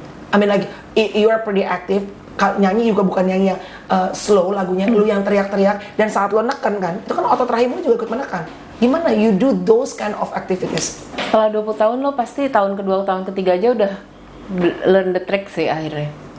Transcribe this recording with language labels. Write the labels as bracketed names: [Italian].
[English] I mean like you are pretty active. [Indonesian] Nyanyi juga bukan nyanyi yang slow lagunya, lu yang teriak-teriak. Dan saat lo neken kan, itu kan otot rahim lo juga ikut menekan. Gimana [English] you do those kind of activities? [Indonesian] Setelah 20 tahun lo pasti tahun kedua, tahun ketiga aja udah [English] learn the trick [Indonesian] sih akhirnya.